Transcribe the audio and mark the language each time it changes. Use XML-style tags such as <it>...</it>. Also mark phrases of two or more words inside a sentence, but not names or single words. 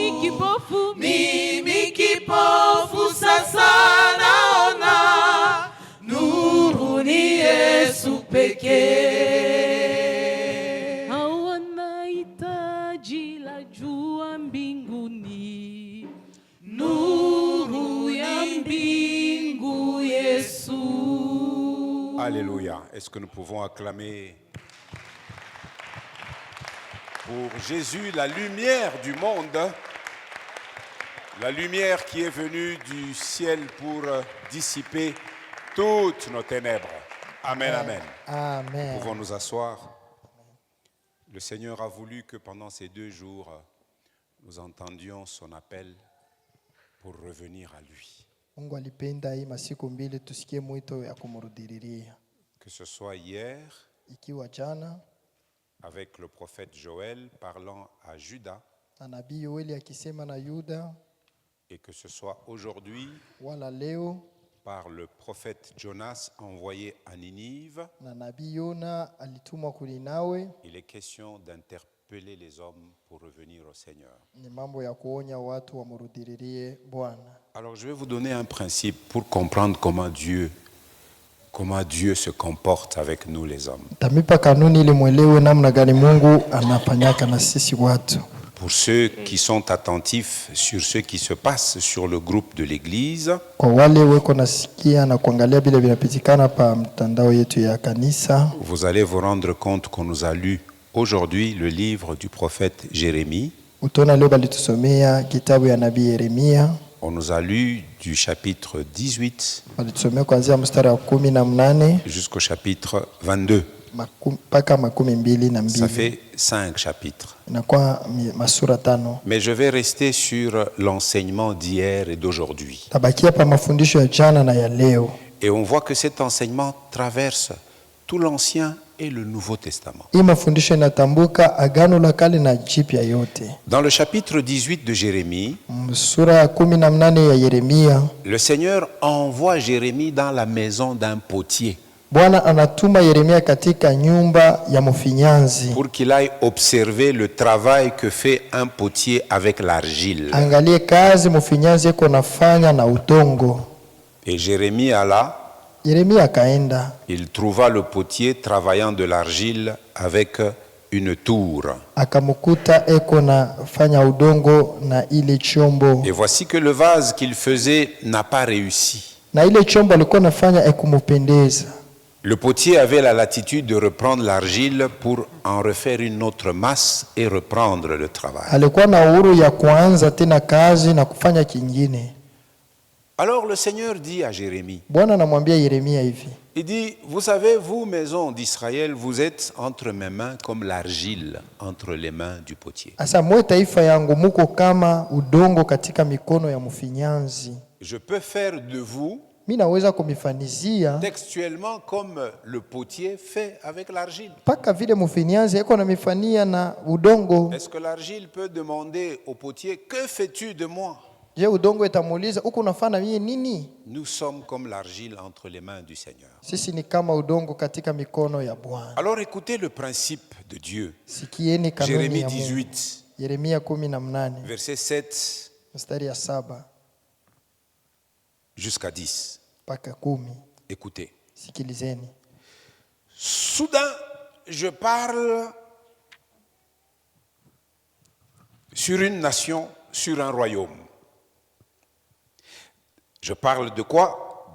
<sw>Mimi kipofu sasa naona, nuru ni Yesu pekee. Hawanahitaji la jua mbinguni, nuru ya mbingu Yesu.</sw> <fr>Alléluia. Est-ce que nous pouvons acclamer pour Jésus, la lumière du monde, la lumière qui est venue du ciel pour dissiper toutes nos ténèbres. Amen, amen. Amen. Nous pouvons nous asseoir. Le Seigneur a voulu que pendant ces 2 jours, nous entendions son appel pour revenir à lui.</fr> <sw>Mungu alipenda hii masiku mbili tusikie mwito ya kumrudilia.</sw> <fr>Que ce soit hier,</fr> <sw>Ikiwa jana</sw> <fr>avec le prophète Joël parlant à Juda,</fr> <sw>na nabii Yoeli akisema na Yuda,</sw> <fr>et que ce soit aujourd'hui</fr> <sw>wala leo</sw> <fr>par le prophète Jonas envoyé à Ninive,</fr> <sw>na nabii Yona alitumwa kulinawe,</sw> <fr>il est question d'interpeller les hommes pour revenir au Seigneur.</fr> <sw>ni mambo ya kuonya watu wamrudilie Bwana.</sw> <fr>Alors je vais vous donner un principe pour comprendre comment Dieu se comporte avec nous les hommes.</fr> <sw>Tamipa kanuni ili mwelewe namna gani Mungu anafanyaka na sisi watu.</sw> <fr>Pour ceux qui sont attentifs sur ce qui se passe sur le groupe de l'église,</fr> <sw>Kwa wale weko nasikia na kuangalia vile vinapitikana pa mtandao yetu ya kanisa,</sw> <fr>vous allez vous rendre compte qu'on nous a lu aujourd'hui le livre du prophète Jérémie.</fr> <sw>utaona leo balitusomea kitabu ya nabii Yeremia.</sw> <fr>On nous a lu du chapitre 18</fr> <sw>Balitusomea kuanzia mstari wa 18</sw> <fr>jusqu'au chapitre 22.</fr> <sw>mpaka 22.</sw> <fr>Ça fait 5 chapitres.</fr> <sw>Inakuwa masura 5.</sw> <fr>Mais je vais rester sur l'enseignement d'hier et d'aujourd'hui.</fr> <sw>Tabakia pa mafundisho ya jana na ya leo.</sw> <fr>Et on voit que cet enseignement traverse tout l'Ancien et le Nouveau Testament.</fr> <sw>Hii mafundisho inatambuka agano la kale na jipya yote.</sw> <fr>Dans le chapitre 18 de Jérémie,</fr> <sw>Sura ya 18 ya Yeremia,</sw> <fr>le Seigneur envoie Jérémie dans la maison d'un potier.</fr> <sw>Bwana anatuma Yeremia katika nyumba ya mfinyanzi.</sw> <fr>pour qu'il aille observer le travail que fait un potier avec l'argile.</fr> <sw>Angalie kazi mfinyanzi iko nafanya na udongo.</sw> <fr>Et Jérémie alla,</fr> <sw>Yeremia akaenda,</sw> <fr>il trouva le potier travaillant de l'argile avec une tour.</fr> <sw>akamkuta eko nafanya udongo na ile chombo.</sw> <fr>Et voici que le vase qu'il faisait n'a pas réussi.</fr> <sw>Na ile chombo alikuwa nafanya ekumupendeza.</sw> <fr>Le potier avait la latitude de reprendre l'argile pour en refaire une autre masse et reprendre le travail.</fr> <sw>Alikuwa na uhuru ya kuanza tena kazi na kufanya kingine.</sw> <fr>Alors le Seigneur dit à Jérémie,</fr> <sw>Bwana anamwambia Yeremia hivi,</sw> <fr>il dit, vous savez, vous, maison d'Israël, vous êtes entre mes mains comme l'argile entre les mains du potier.</fr> <sw>asa mwe taifa yangu muko kama udongo katika mikono ya mfinyanzi.</sw> <fr>Je peux faire de vous</fr> <sw>Mimi naweza kumifanizia</sw> <fr>textuellement comme le potier fait avec l'argile.</fr> <sw>paka vile mfinyanzi eko na mifania na udongo.</sw> <fr>Est-ce que l'argile peut demander au potier, que fais-tu de moi?</fr> <sw>Je udongo itamuuliza huko unafanya mimi nini?</sw> <fr>Nous sommes comme l'argile entre les mains du Seigneur.</fr> <sw>Sisi ni kama udongo katika mikono ya Bwana.</sw> <fr>Alors écoutez le principe de Dieu.</fr> <sw>Sikieni kanuni</sw> <fr>Jérémie</fr> <sw>ya Mungu.</sw> <fr>18,</fr> <sw>Yeremia 18</sw> <fr>verset 7</fr> <sw>mstari ya 7</sw> <fr>jusqu'à 10.</fr> <sw>mpaka 10.</sw> <fr>Écoutez.</fr> <sw>Sikilizeni.</sw> <fr>Soudain, je parle sur une nation, sur un royaume. Je parle de quoi?</fr>